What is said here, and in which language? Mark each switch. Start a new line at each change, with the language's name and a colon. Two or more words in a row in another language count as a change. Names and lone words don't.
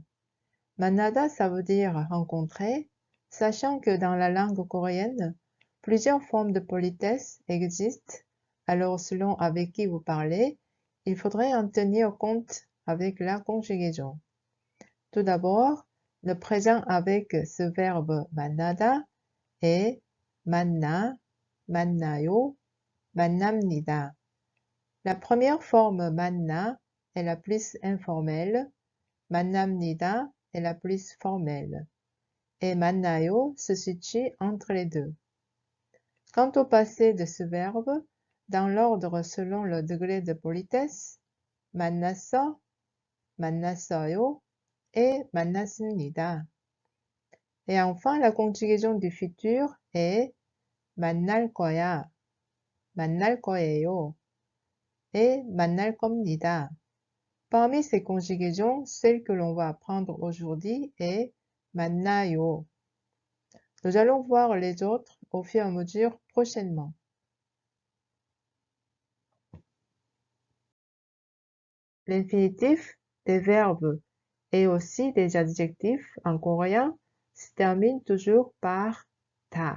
French: Manada, ça veut dire rencontrer, sachant que dans la langue coréenne, plusieurs formes de politesse existent, alors selon avec qui vous parlez, il faudrait en tenir compte avec la conjugaison. Tout d'abord, le présent avec ce verbe 만나다 est
Korean: 만나, 만나요, 만납니다.
French: La première forme 만나 est la plus informelle, 만납니다 est la plus formelle, et 만나요 se situe entre les deux. Quant au passé de ce verbe, dans l'ordre selon le degré de politesse,
Korean: 만났어, 만났어요 et 만났습니다.
French: Et enfin, la conjugaison du futur est
Korean: 만날 거야, 만날 거예요
French: et
Korean: 만날 겁니다.
French: Parmi ces conjugaisons, celle que l'on va apprendre aujourd'hui est 만나요. Nous allons voir les autres au fur et à mesure prochainement. L'infinitif des verbes et aussi des adjectifs en coréen se termine toujours par ta.